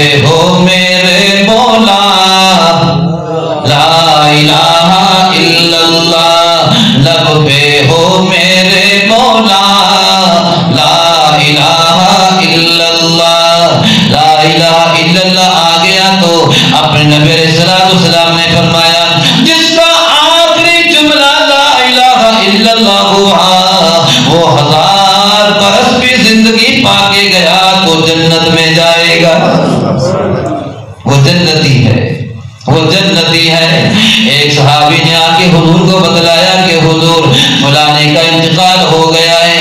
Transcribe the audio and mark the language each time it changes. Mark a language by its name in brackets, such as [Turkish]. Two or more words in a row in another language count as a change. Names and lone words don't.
[Urdu] ہو میرے مولا, [Arabic] لا إله إلا الله. [Urdu] لب پہ ہو میرے مولا, [Arabic] لا إله إلا الله. لا إله إلا الله [Urdu] آ گیا تو اپنے نبی علیہ السلام نے فرمایا، جس کا آخری جملہ [Arabic] لا إله إلا الله [Urdu] ہوا، وہ 1000 برس بھی زندگی پا کے گیا تو جنت میں جائے گا. وہ جنتی ہے، وہ جنتی ہے. ایک صحابی نے آ کے حضور کو بتلایا کہ حضور فلانے کا انتقال ہو گیا ہے.